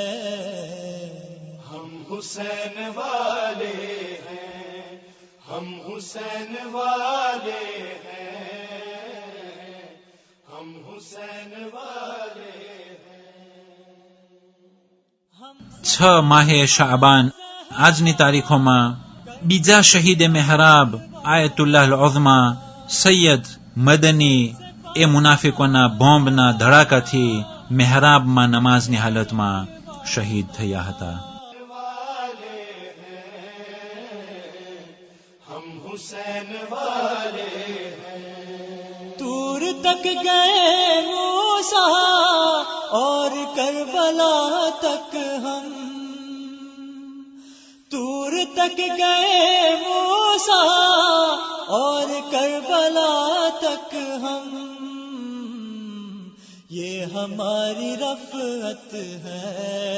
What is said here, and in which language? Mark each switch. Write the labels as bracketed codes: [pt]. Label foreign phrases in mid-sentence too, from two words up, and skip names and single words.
[ur] ہم حسین والے ہیں، ہم حسین والے ہیں، ہم حسین والے ہیں۔ [gu] 6 માહે શાબાન આજની તારીખોમાં બીજા શહીદ મહેરાબ [ar] آية الله العظمى [gu] સૈયદ મદની એ મુનાફિકોના બોમ્બના ધડાકાથી મહેરાબમાં નમાઝની હાલતમાં શહીદ થયા હતા. [ur] حسین والے طور تک گئے موسیٰ اور کربلا تک ہم طور تک گئے موسیٰ اور کربلا تک ہم یہ ہماری رفعت ہے